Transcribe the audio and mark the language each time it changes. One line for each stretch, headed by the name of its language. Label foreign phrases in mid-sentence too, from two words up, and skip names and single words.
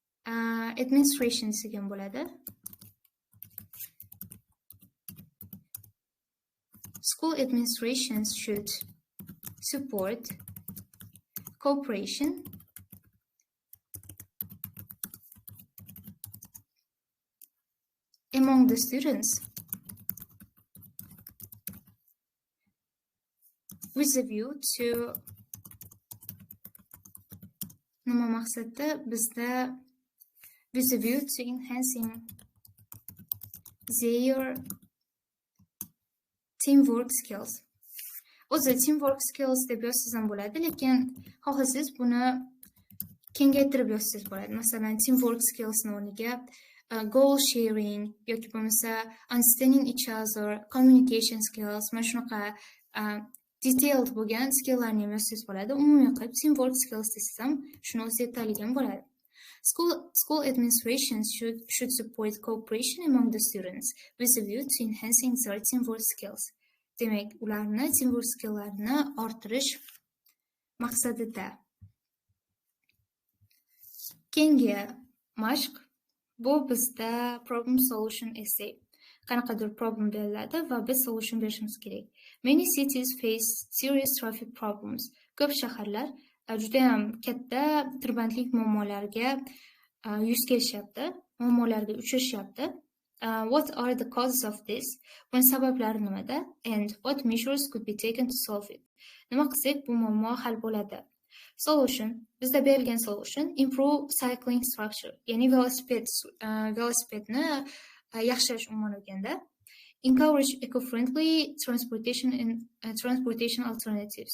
Uzbek: administration degan bo'ladi.
English: School administrations should support cooperation among the students with a view to
Uzbek: nima maqsadda bizda
English: with a view to enhancing their teamwork skills.
Uzbek: O'zi
English: teamwork skills
Uzbek: deb yozsangiz ham bo'ladi, lekin xohlasangiz buni kengaytirib yozsangiz bo'ladi. Masalan,
English: teamwork skillsning
Uzbek: o'rniga
English: goal sharing
Uzbek: yoki bo'lmasa
English: understanding each other, communication skills,
Uzbek: mana shunaqa detailed bo'lgan skilllarni ham yozsangiz bo'ladi. Umumiy qilib
English: teamwork skills
Uzbek: desangiz ham shuni o'zi yetarligan bo'ladi.
English: School administrations should support cooperation among the students with a view to enhancing their teamwork skills.
Uzbek: Demak, ularni
English: teamwork skilllarini
Uzbek: orttirish maqsadida. Keyingi mashq bu bizda
English: problem solution essay.
Uzbek: Qanaqadir problem beriladi va biz solution berishimiz kerak.
English: Many cities face serious traffic problems.
Uzbek: Ko'p shaharlar juda ham katta tirbandlik muammolariga yuz kelishyapti, muammolarga uchrashyapti.
English: What are the causes of this?
Uzbek: Buni sabablari nimada?
English: And what measures could be taken to solve it?
Uzbek: Nima qilsak bu muammo hal bo'ladi? Solution. Bizda berilgan solution
English: improve cycling structure.
Uzbek: Ya'ni velosipedni yaxshilash umuman olganda.
English: Encourage eco-friendly transportation and transportation alternatives.